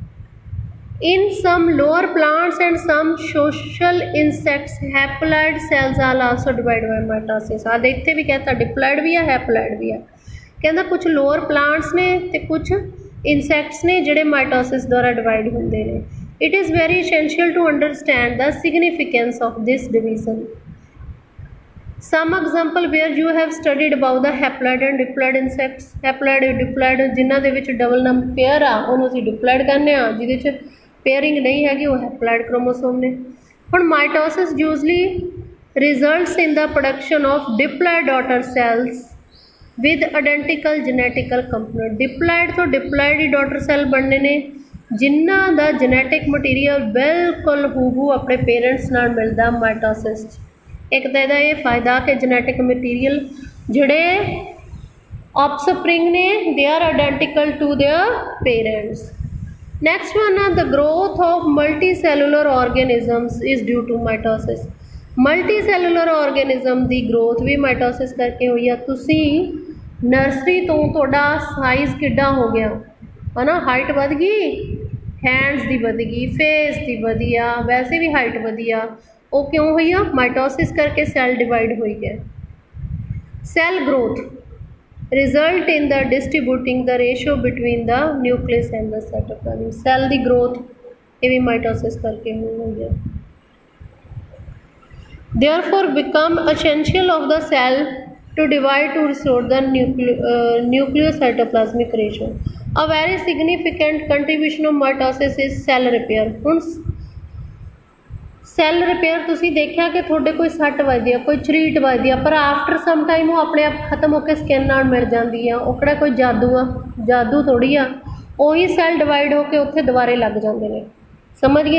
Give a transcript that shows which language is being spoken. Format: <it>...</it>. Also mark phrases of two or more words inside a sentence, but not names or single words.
<en>In some lower plants and some social insects haploid cells are also divide by mitosis.</en> <pa>ਆ ਇੱਥੇ ਭੀ ਕਹਿਤਾ ਡਿਪਲੌਇਡ ਭੀ ਹੈ ਹੈਪਲੌਇਡ ਭੀ ਹੈ, ਕਹਿਤਾ ਕੁਝ</pa> <en>lower plants</en> <pa>ਨੇ ਤੇ ਕੁਝ ਇੰਸੈਕਟਸ ਨੇ ਜਿਹੜੇ ਮਾਈਟੋਸਿਸ ਦੁਆਰਾ ਡਿਵਾਈਡ ਹੁੰਦੇ ਨੇ।</pa> <en>It is very essential to understand the significance of this division. Some example where you have studied about the haploid and diploid insects. Haploid diploid</en> <pa>ਜਿਨ੍ਹਾਂ ਦੇ ਵਿਚ</pa> <en>double number pair</en> <pa>ਆ ਉਨ੍ਹੋਂਨੇ ਅਸੀਂ ਡਿਪਲੌਇਡ ਕਹਿਨੇ ਆ, ਜਿਹਦੇ 'ਚ ਪੇਅਰਿੰਗ ਨਹੀਂ ਹੈਗੀ ਵੋ ਹੈਪਲੌਇਡ ਕ੍ਰੋਮੋਸੋਮ ਨੇ।</pa> <en>हुण mitosis usually results in the production of diploid daughter cells with identical genetical component।</en> <pa>diploid ਤੋਂ diploid ਹੀ</pa> <en>daughter cell</en> <pa>ਬਣਨੇ ਨੇ ਜਿਨ੍ਹਾਂ ਦਾ</pa> <en>genetic material</en> <pa>ਬਿਲਕੁਲ ਹੂਬਹੂ ਆਪਣੇ ਪੇਰੈਂਟਸ ਨਾਲ ਮਿਲਦਾ ਮਾਈਟੋਸਿਸ 'ਚ। ਇੱਕ ਤਾਂ ਇਹਦਾ ਇਹ ਫਾਇਦਾ ਕਿ</pa> <en>genetic material</en> <pa>ਜਿਹੜੇ offspring ਨੇ</pa> <en>they are identical to their parents। next one the growth of multicellular organisms is due to mitosis। multicellular organism</en> <pa>ਦੀ growth ਵੀ mitosis ਕਰਕੇ ਹੋਈ ਆ। ਤੁਸੀਂ ਨਰਸਰੀ ਤੋਂ ਤੁਹਾਡਾ ਸਾਈਜ਼ ਕਿੱਡਾ ਹੋ ਗਿਆ ਹੈ ਨਾ, ਹਾਈਟ ਵੱਧ ਗਈ, ਹੈਂਡਸ ਦੀ ਵਧ ਗਈ, ਫੇਸ ਦੀ ਵਧੀ ਆ, ਵੈਸੇ ਵੀ ਹਾਈਟ ਵਧੀ ਆ, ਉਹ ਕਿਉਂ ਹੋਈ ਆ? ਮਾਈਟੋਸਿਸ ਕਰਕੇ ਸੈੱਲ ਡਿਵਾਈਡ ਹੋਈ ਗਿਆ।</pa> <en>cell growth result in the distributing the ratio between the nucleus and the cytoplasm।</en> <pa>cell ਦੀ growth ਇਹ ਵੀ mitosis ਕਰਕੇ ਹੋਈ ਹੈ।</pa> <en>therefore become essential of the cell to divide to restore the nucleocytoplasmic ratio। a very significant contribution of mitosis is cell repair।</en> <pa>ਹੁਣ ਸੈੱਲ ਰਿਪੇਅਰ ਤੁਸੀਂ ਦੇਖਿਆ ਕਿ ਤੁਹਾਡੇ ਕੋਈ ਸੱਟ ਵੱਜਦੀ ਆ, ਕੋਈ ਝਰੀਟ ਵੱਜਦੀ ਆ, ਪਰ</pa> <en>after some time</en> <pa>ਉਹ ਆਪਣੇ ਆਪ ਖਤਮ ਹੋ ਕੇ ਸਕਿਨ ਨਾਲ ਮਿਲ ਜਾਂਦੀ ਆ। ਉਹ ਕਿਹੜਾ ਕੋਈ ਜਾਦੂ ਆ? ਜਾਦੂ ਥੋੜ੍ਹੀ ਆ। ਉਹੀ ਸੈੱਲ ਡਿਵਾਈਡ ਹੋ ਕੇ ਉੱਥੇ ਦੁਬਾਰੇ ਲੱਗ ਜਾਂਦੇ ਨੇ। ਸਮਝ ਗਏ?</pa>